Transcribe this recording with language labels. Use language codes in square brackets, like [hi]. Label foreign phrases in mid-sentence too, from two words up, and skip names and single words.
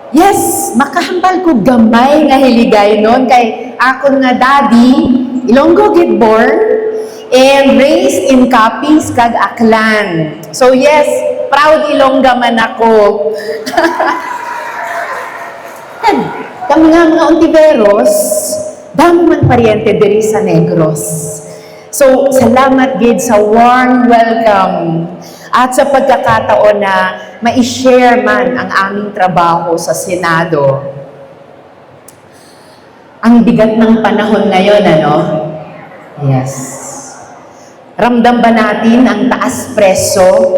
[hil] Yes, makahambal ko gamay nga hiligay nun kay akon nga daddy, Ilonggo gid [en] born and raised in Capiz [hil] kag Aklan. [en] So yes, proud [hil] Ilongga man ako. And kami nga mga Ontiveros, damo man paryente diri sa Negros. [tl] So, salamat gid sa [en] warm welcome [tl] at sa pagkakataon na ma-share man ang aming trabaho sa Senado. Ang bigat ng panahon ngayon, ano? Yes. Ramdam ba natin ang taas preso?